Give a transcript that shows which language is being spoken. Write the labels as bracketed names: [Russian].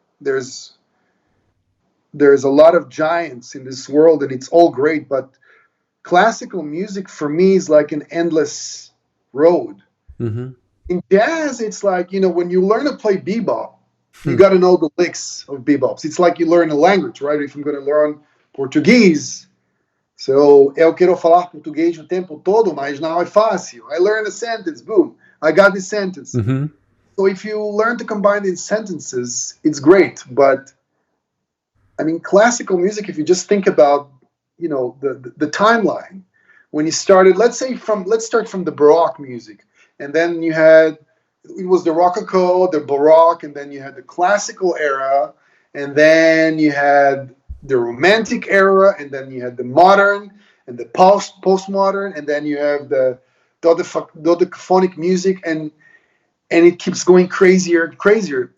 [English] There's there's a lot of giants in this world, and it's all great. But classical music for me is like an endless road. Mm-hmm. In jazz, it's like, when you learn to play bebop, you Hmm. got to know the licks of bebops. It's like you learn a language, right? [Portuguese] If I'm going to learn Portuguese, so eu quero falar português o tempo todo, mas não é fácil. [English] I learn a sentence, boom, I got this sentence. Mm-hmm. So if you learn to combine these sentences, it's great. But I mean, classical music, if you just think about, the timeline, when you started, let's start from the Baroque music, and then it was the Rococo, the Baroque, and then you had the classical era, and then you had the Romantic era, and then you had the modern and the postmodern, and then you have the dodecaphonic music, and it keeps going crazier and crazier.